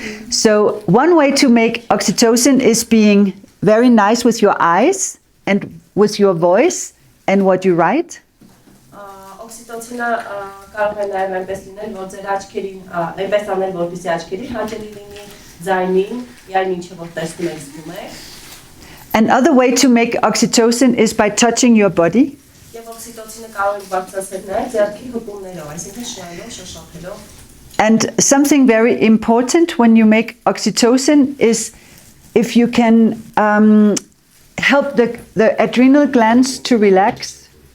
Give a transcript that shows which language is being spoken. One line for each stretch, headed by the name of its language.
English: So one way to make oxytocin is being very nice with your eyes and with your voice and what you write.
Armenian: Oxytocin-ը կարող է նաև այնպես լինել, որ ձեր աչքերին, այնպես անել, որպեսզի աչքերի հաճելի լինի, ձայնին, այն ինչը որ տեսնում եք, զգում եք։
English: Another way to make oxytocin is by touching your body.
Armenian: Եվ օքսիտոցինը կարող եք բարձրացնել նաև ձեռքի հպումներով, այսինքն շոյելով, շոշափելով։
English: And something very important when you make oxytocin is if you can help the adrenal glands to relax.